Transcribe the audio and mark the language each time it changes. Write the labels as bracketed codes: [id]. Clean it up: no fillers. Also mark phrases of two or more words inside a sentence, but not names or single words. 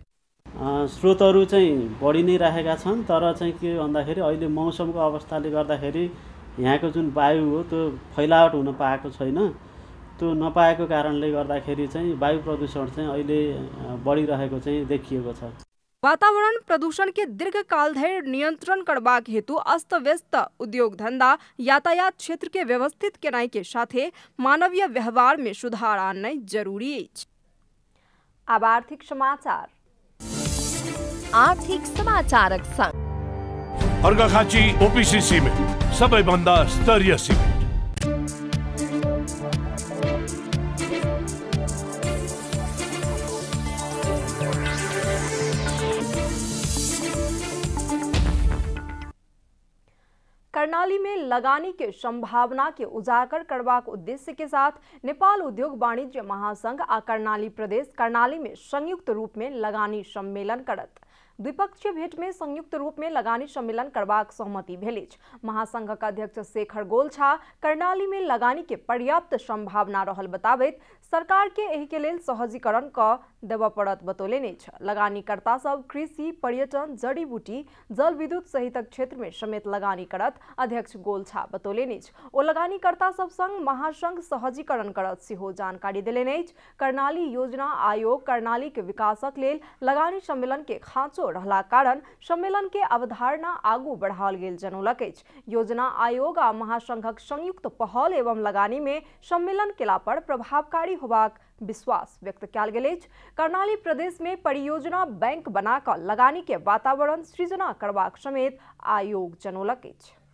[ne] स्रोतहरू चाहिँ बढी नै राखेका छन्, तर चाहिँ के भन्दाखेरि अहिले मौसमको अवस्थाले गर्दाखेरि यहाँको जुन वायु हो त्यो फैलावट हुन पाएको छैन। त्यो नपाएको कारणले गर्दाखेरि चाहिँ वायु प्रदूषण चाहिँ अहिले बढिरहेको चाहिँ देखिएको छ। [mai] वातावरण प्रदूषण के दीर्घकाल धरि नियंत्रण करबाक हेतु अस्त व्यस्त उद्योग धंधा, यातायात क्षेत्र के व्यवस्थित केनाई के साथे मानवीय व्यवहार में सुधार आननाइ जरूरी अछि। अब आर्थिक समाचार। आर्थिक समाचारक संग [ne] अर्घाखाँची ओपीसी सिमेन्ट सबैभन्दा स्तरीय सिमेन्ट। [mai] कर्णाली में लगानी के संभावना के उजागर करबाक उद्देश्य के साथ नेपाल उद्योग वाणिज्य महासंघ आ कर्णाली प्रदेश कर्णाली में संयुक्त रूप में लगानी सम्मेलन करत। द्विपक्षीय भेंट में संयुक्त रूप में लगानी सम्मेलन करबाक सहमति भेल अछि। महासंघक अध्यक्ष शेखर गोलछा कर्णाली में लगानी के पर्याप्त संभावना रहल बताबैत सरकार के एहि के लेल सहजीकरण क देबय पड़त बतौलनि अछि। लगानीकर्ता सब कृषि, पर्यटन, जड़ी बूटी, जल विद्युत सहितक क्षेत्र में समेत लगानी करत अध्यक्ष गोलछा बतौलनि अछि। ओ लगानीकर्ता सब संग महासंघ सहजीकरण करत सेहो जानकारी देलनि अछि। कर्णाली योजना आयोग कर्णाली के विकासक लेल लगानी सम्मेलन के खाँचो रहला कारण सम्मेलन के अवधारणा आगू बढ़ाओल गेल जनौलक अछि। योजना आयोग आ महासंघक संयुक्त पहल एवं लगानी में सम्मेलन केला पर प्रभावकारी होबाक विश्वास व्यक्त कयल गेल अछि। कर्णाली प्रदेश में परियोजना बैंक बनाकर लगानी के वातावरण सृजना करबाक समेत आयोग जनौलक अछि।